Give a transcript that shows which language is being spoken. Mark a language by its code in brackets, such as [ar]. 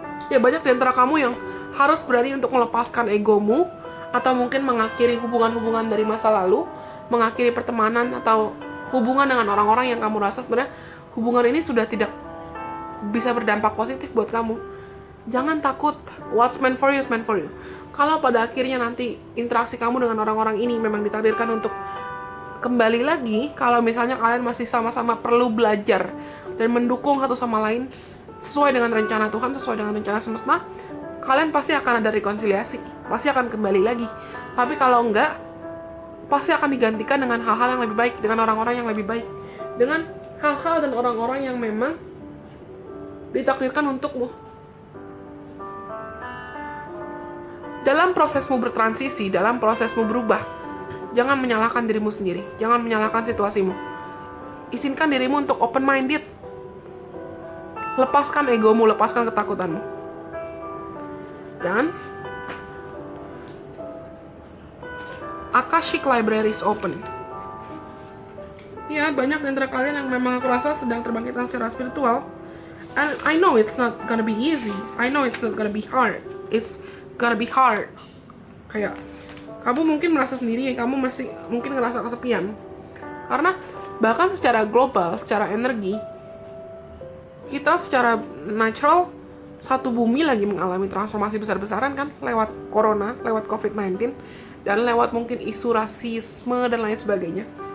[id] Ya banyak di antara kamu yang harus berani untuk melepaskan egomu, atau mungkin mengakhiri hubungan-hubungan dari masa lalu, mengakhiri pertemanan atau hubungan dengan orang-orang yang kamu rasa sebenarnya hubungan ini sudah tidak bisa berdampak positif buat kamu. Jangan takut, [en] what's meant for you [id] is meant for you. Kalau pada akhirnya nanti interaksi kamu dengan orang-orang ini memang ditakdirkan untuk kembali lagi, kalau misalnya kalian masih sama-sama perlu belajar dan mendukung satu sama lain sesuai dengan rencana Tuhan, sesuai dengan rencana semesta, kalian pasti akan ada rekonsiliasi, pasti akan kembali lagi. Tapi kalau enggak, pasti akan digantikan dengan hal-hal yang lebih baik, dengan orang-orang yang lebih baik, dengan hal-hal dan orang-orang yang memang ditakdirkan untukmu. Dalam prosesmu bertransisi, dalam prosesmu berubah, jangan menyalahkan dirimu sendiri, jangan menyalahkan situasimu. Izinkan dirimu untuk open-minded. Lepaskan egomu, lepaskan ketakutanmu. [en] Dan Akashic Library is open. [id] Ya, banyak di antara kalian yang memang aku rasa sedang terbangkitkan secara spiritual. [en] And I know it's not gonna be easy. I know it's not gonna be hard. It's gonna be hard. [id] Kayak kamu mungkin merasa sendiri, kamu masih mungkin ngerasa kesepian. Karena bahkan secara global, secara energi, kita secara natural satu bumi lagi mengalami transformasi besar-besaran kan, lewat corona, lewat COVID-19, dan lewat mungkin isu rasisme dan lain sebagainya.